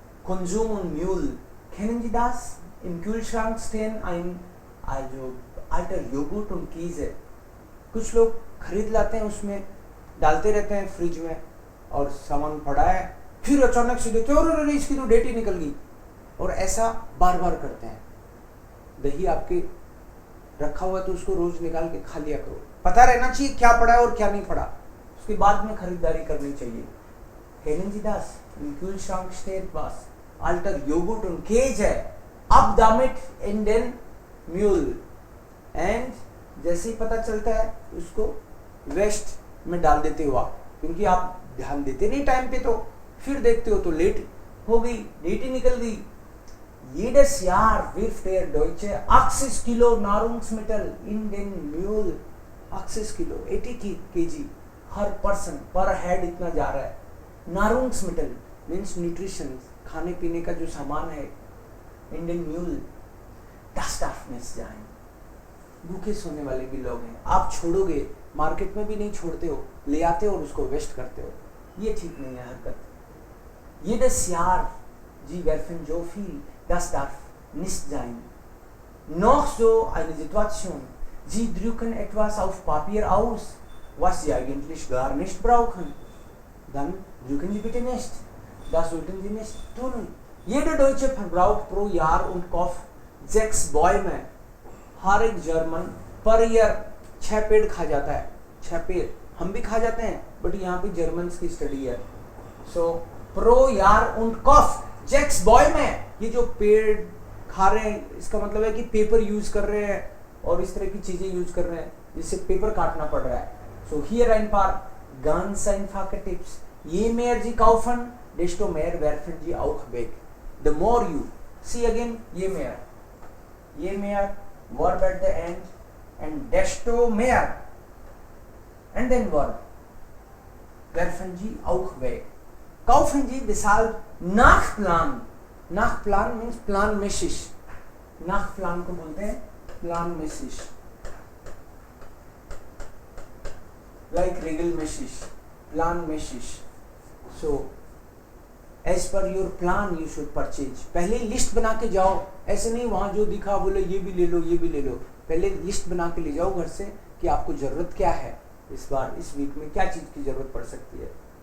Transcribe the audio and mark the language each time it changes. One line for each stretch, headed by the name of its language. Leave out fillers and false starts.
German: Konsum und Müll. Kennen Sie das? Im Kühlschrank stehen also alter Joghurt und Käse.
Hindi: कुछ लोग खरीद लाते हैं, उसमें डालते रहते हैं फ्रिज में, और सामान पड़ा है, फिर अचानक से देखते हैं अरे इसकी तो डेट ही निकल गई, और ऐसा बार बार करते हैं। दही आपके रखा हुआ तो उसको रोज निकाल के खा लिया करो, पता रहना चाहिए क्या पड़ा है और क्या नहीं पड़ा, उसके बाद में खरीदारी करनी चाहिए।
German: Kennen Sie das? Im Kühlschrank steht was? Alter Joghurt und Käse. Ab damit in den Müll.
Hindi: And जैसे ही पता चलता है उसको वेस्ट में डाल देते हो आप, क्योंकि आप ध्यान देते नहीं टाइम पे, तो फिर देखते हो तो लेट हो गई, डेट ही निकल गई।
German: Jedes Jahr wirft der Deutsche 80 Kilo Nahrungsmittel in den Müll।
Hindi: 80 kilo 80 kg हर person पर हेड इतना जा रहा है। नारुंग्समिटल मीन्स न्यूट्रिशन, खाने पीने का जो सामान है, Indian mule.
German: das darf nicht sein।
Hindi: भूखे सोने वाले भी लोग हैं, आप छोड़ोगे, मार्केट में भी नहीं छोड़ते हो, ले आते हो और उसको वेस्ट करते हो, ये ठीक नहीं है हरकत।
German: Jedes Jahr Sie werfen so viel, das darf nicht sein। Noch so eine Situation, Sie drücken etwas auf Papier aus, was Sie eigentlich gar nicht brauchen, dann drücken Sie bitte nicht, das sollten Sie nicht tun। Jeder Deutsche verbraucht pro Jahr und kauft 6 Bäume।
Hindi: हर एक German per year 6 पेड़ खा जाता है, 6 पेड़, हम भी खा जाते हैं, बट यहाँ पे जर्मन्स की स्टडी है। सो प्रो यार उन कॉफ 6 Bäume, ये जो पेड़ खा रहे हैं इसका मतलब है कि पेपर यूज कर रहे हैं और इस तरह की चीजें यूज कर रहे हैं जिससे पेपर काटना पड़ रहा है।
German: सो हियर ein paar ganz einfache Tipps। Je mehr Sie kaufen, desto mehr werfen Sie auch weg।
English: The more you see again, je mehr verb at the end and desto mehr and then verb
German: werfen Sie auch weg। Kaufen Sie deshalb nach Plan। nach Plan means planmäßig, nach Plan
Hindi: को बोलते हैं
German: planmäßig, like regelmäßig, planmäßig।
English: So as per your plan you should purchase।
Hindi: पहले list बना के जाओ, ऐसे नहीं वहां जो दिखा बोले ये भी ले लो ये भी ले लो, पहले लिस्ट बना के ले जाओ घर से कि आपको जरूरत क्या है, इस बार इस वीक में क्या चीज की जरूरत पड़ सकती है।